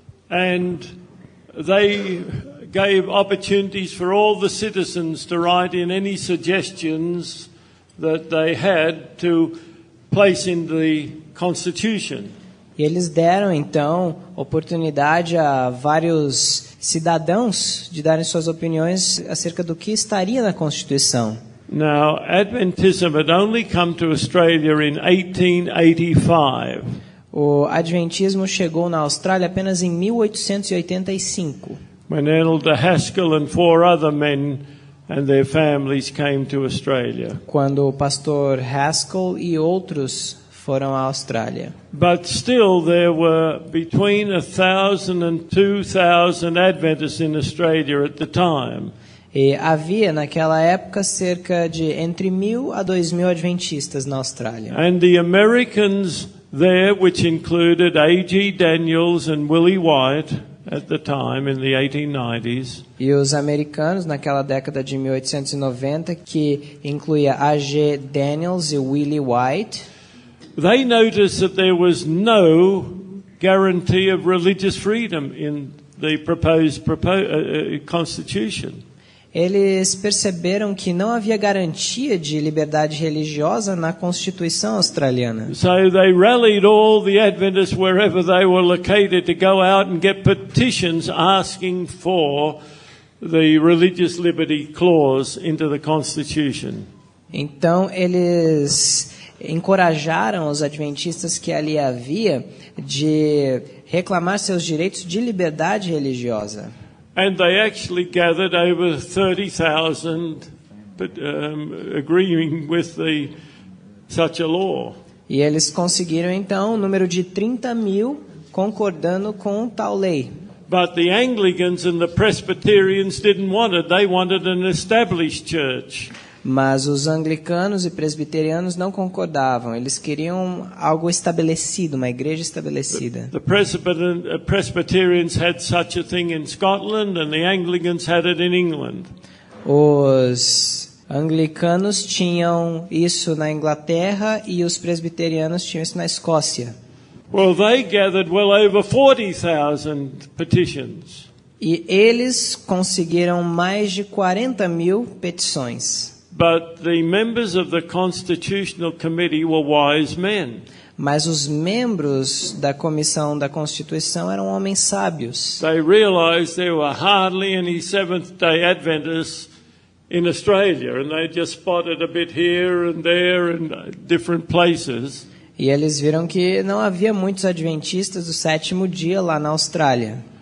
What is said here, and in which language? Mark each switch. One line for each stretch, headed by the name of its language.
English: And they gave opportunities for all the citizens to write in any suggestions that they had to place in the Constitution.
Portuguese: E eles deram, então, oportunidade a vários cidadãos de darem suas opiniões acerca do que estaria na Constituição.
English: Now, Adventism had only come to Australia in 1885.
Portuguese: O Adventismo chegou na Austrália apenas em 1885.
English: When Elder Haskell and 4 other men and their families came to Australia.
Portuguese: Quando o pastor Haskell e outros foram à Austrália.
English: But still there were between 1,000 and 2,000 Adventists in Australia at the time.
Portuguese: E havia naquela época cerca de entre 1.000 a 2.000 adventistas na Austrália.
English: And the Americans there, which included A.G. Daniels and Willie White at the time in the 1890s.
Portuguese: E os americanos naquela década de 1890, que incluía A.G. Daniels e Willie White,
English: they noticed that there was no guarantee of religious freedom in the proposed constitution.
Portuguese: Eles perceberam que não havia garantia de liberdade religiosa na Constituição australiana.
English: So they rallied all the Adventists wherever they were located to go out and get petitions asking for the religious liberty clause into the Constitution.
Portuguese: Então eles encorajaram os adventistas que ali havia de reclamar seus direitos de liberdade religiosa.
English: And they actually gathered over 30,000 agreeing with such a law.
Portuguese: E eles conseguiram então o número de 30.000 concordando com tal lei.
English: But the Anglicans and the Presbyterians didn't want it. They wanted an established church.
Portuguese: Mas os anglicanos e presbiterianos não concordavam. Eles queriam algo estabelecido, uma igreja estabelecida.
English: The Presbyterians had such a thing in Scotland and the Anglicans had it in England.
Portuguese: Os anglicanos tinham isso na Inglaterra e os presbiterianos tinham isso na Escócia.
English: Well, they gathered well over 40,000 petitions.
Portuguese: E eles conseguiram mais de 40.000 petições.
English: But the members of the Constitutional Committee were wise men.
Portuguese: Mas os membros da comissão da Constituição eram homens sábios.
English: They realized there were hardly any Seventh-day Adventists in Australia, and they just spotted a bit here and there in different places.
Portuguese: E eles viram que não havia muitos adventistas do sétimo dia lá na Austrália.